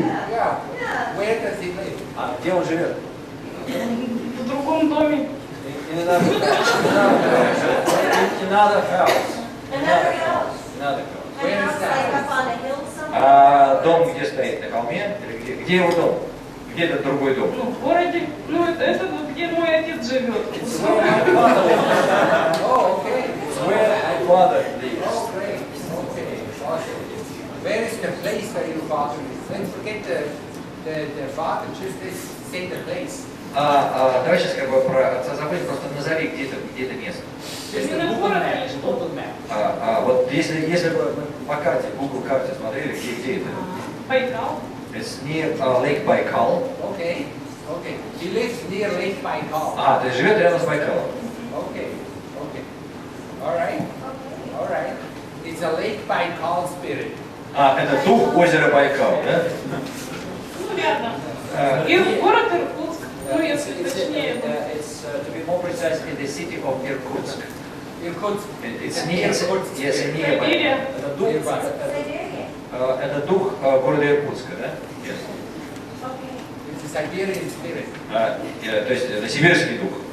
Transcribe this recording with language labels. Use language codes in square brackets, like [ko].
[en] Yeah. Where does he live? [ru] Где он живет? В другом доме. [en] In another house. Another house. Another house. An house like up on a hill somewhere. [ru] Дом где стоит? На холме? Или где его дом? Где этот другой дом? Ну, в городе. Ну, это вот где мой отец живет. [en] It's where my father lives. Oh, okay. It's where my father lives. Oh, great. Okay. Awesome. Where is the place where your father lives? Then forget the father, just say the place. [ru] Давай сейчас как бы про отца забудем, просто назови где это место. [en] Just the [ru] Именно [en] Google [ru] город [en] map. [ru] или что? [en] Google map. [ru] Вот если бы мы по карте, Google карте смотрели, где это? Байкал. [en] It's near Lake Baikal. Okay. Okay. He lives near Lake Baikal. [ru] То есть живет рядом с Байкалом. [en] Okay. Okay. All right. All right. It's a Lake Baikal spirit. [ru] Это дух озера Байкал, да? Ну, рядом. И город Иркутск. Ну, если точнее. [en] It's to be more precise, in the city of Irkutsk. Irkutsk. It's near, yes, near [ru] Сибирия. Это дух, [en] Siberia. [ru] это дух города Иркутска, да? [en] Yes. Okay. It's a Siberian spirit. [ru] То есть это сибирский дух.